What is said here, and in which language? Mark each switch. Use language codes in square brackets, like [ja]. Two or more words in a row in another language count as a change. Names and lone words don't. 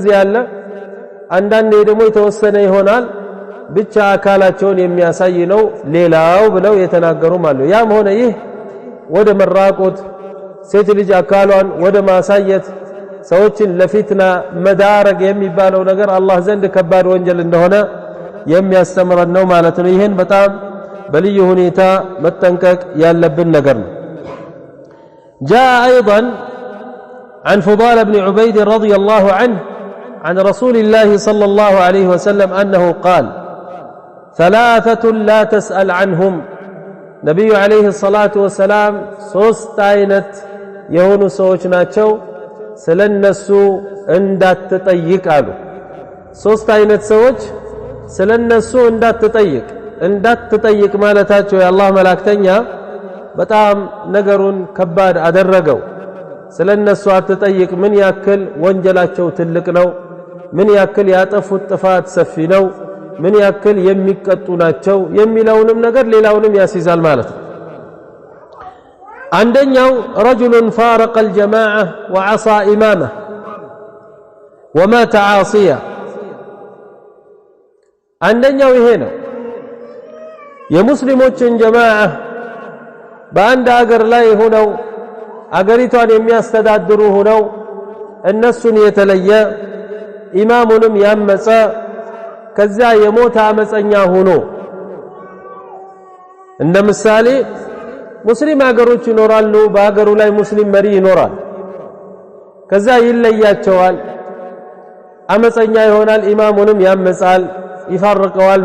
[am] አለ አንዳንዴ ደግሞ የተወሰነ ይሆናል ብቻ አካላቸውን የሚያሳይ ነው ሌላው ብለው የተናገሩም አሉ ያም ሆነ ይህ ወደ መራቆት ሴት ልጅ አካሏን ወደ ማሳየት ሰዎችን ለፊትና መዳረግ የሚባለው ነገር አላህ ዘንድ ከባድ ወንጀል እንደሆነ የሚያስተምረን ነው ማለት ነው ይሄን በጣም በልዩ ሁኔታ መጠንቀቅ ያለብን ነገር ነው [ar] جاء ايضا عن فضال بن عبيد رضي الله عنه عن رسول الله صلى الله عليه وسلم انه قال ثلاثه لا تسأل عنهم نبي عليه الصلاه والسلام [am] ሶስት አይነት የሆኑ ሰዎች ናቸው ስለነሱ እንዳትጠይቅ አሉ ሶስት አይነት ሰዎች ስለነሱ እንዳትጠይቅ ማለታቸው የአላህ መላእክተኛ በጣም ነገሩን ከባድ አደረገው ስለነሱ አትጠይቅ ምን ያክል ወንጀላቸው ትልቅ ነው ምን ያክል ያጠፉት ጥፋት ሰፊ ነው ምን ያክል የሚቀጡ ናቸው የሚለውንም ነገር ሌላውንም ያስይዛል ማለት ነው [ar] አንደኛው رجل فارق الجماعه وعصى امامه ومات عاصيا [am] አንደኛው ይሄ ነው የሙስሊሞችን ጀማዓ በአንድ ሀገር ላይ ሆነው አገሪቷን የሚያስተዳድሩ ሆነው እነሱን የተለየ ኢማሙንም ያመፀ ከዛ የሞተ አመፀኛ ሆኖ እንደ ምሳሌ ሙስሊም ሀገሮች ይኖራሉ በሀገሩ ላይ ሙስሊም መሪ ይኖራል ከዛ ይለያቸዋል አመፀኛ ይሆናል ኢማሙንም ያመጻል ይፋርቀዋል